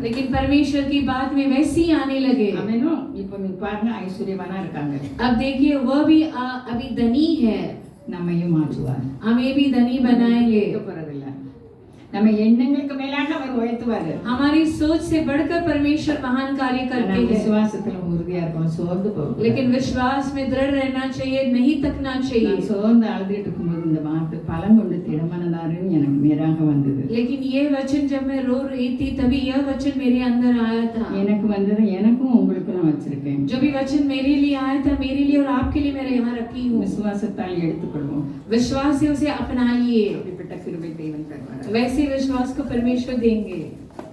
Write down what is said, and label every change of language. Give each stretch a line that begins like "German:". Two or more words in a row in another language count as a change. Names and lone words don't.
Hindi: लेकिन परमेश्वर की बात में वैसे ही आने लगे।
Tamil: அவனும் இப்போ நீ பாருங்க ஐஸ்வர்யவானா இருக்காங்க.
Hindi: अब देखिए वह भी अभी धनी है,
Tamil: நம்மையும் மாற்றுவார்.
Hindi: हमें भी धनी बनाएंगे।
Tamil: போறதில்ல. நம்ம எண்ணங்களுக்கு மேலாக அவர் உயர்த்துவாரு.
Hindi: हमारी सोच से बढ़कर परमेश्वर महान कार्य करते हैं।
Tamil: விசுவாசத்துல உறுதியா இருக்கணும். சோர்ந்து போகக்கூடாது.
Hindi: लेकिन विश्वास में दृढ़ रहना चाहिए, नहीं थकना चाहिए।
Tamil: நான் சோர்ந்து அழுதுட்டு இருக்கும்போது இந்த வார்த்தை பலம் கொண்டு திடமனதாருன்னு எனக்கு நேராக வந்தது.
Hindi: लेकिन ये वचन जब मैं रो रही थी तभी यह वचन मेरे अंदर आया था।
Tamil: எனக்கு வந்தது எனக்கும் உங்களுக்கும் நான் வச்சிருக்கேன்.
Hindi: जो भी वचन मेरे लिए आया था, मेरे लिए और आपके लिए मैं यहाँ रखी हूँ।
Tamil: விசுவாசத்தால் எடுத்துக்கொள்வோம்.
Hindi: विश्वास से उसे अपनाइए,
Tamil: அப்படிப்பட்ட கிருபை தேவன் தருவார்.
Hindi: वैसे विश्वास को परमेश्वर देंगे।